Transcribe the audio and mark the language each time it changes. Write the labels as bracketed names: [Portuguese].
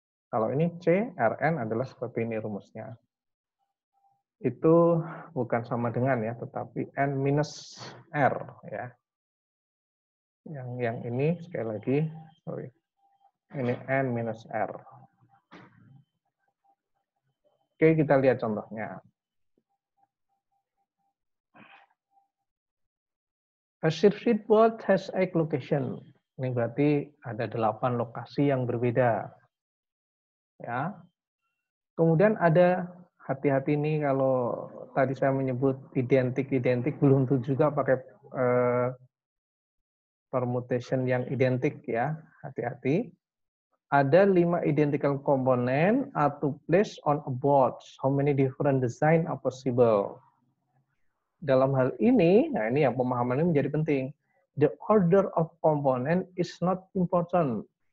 [Indonesian] Kalau ini C, R, N adalah seperti ini rumusnya. Itu bukan sama dengan ya, tetapi N minus R ya. Yang ini sekali lagi, sorry. Ini N minus R. Oke, kita lihat contohnya. [English] A circuit board has 8 location. [Indonesian] Ini berarti ada 8 lokasi yang berbeda. Ya. Kemudian ada, hati-hati nih kalau tadi saya menyebut identik-identik, belum tentu juga pakai permutation yang identik ya. Hati-hati. [English] Ada 5 identical component are to place on a board. How many different design are possible? [Indonesian] Dalam hal ini, nah ini yang pemahaman ini menjadi penting. [English] The order of component is not important.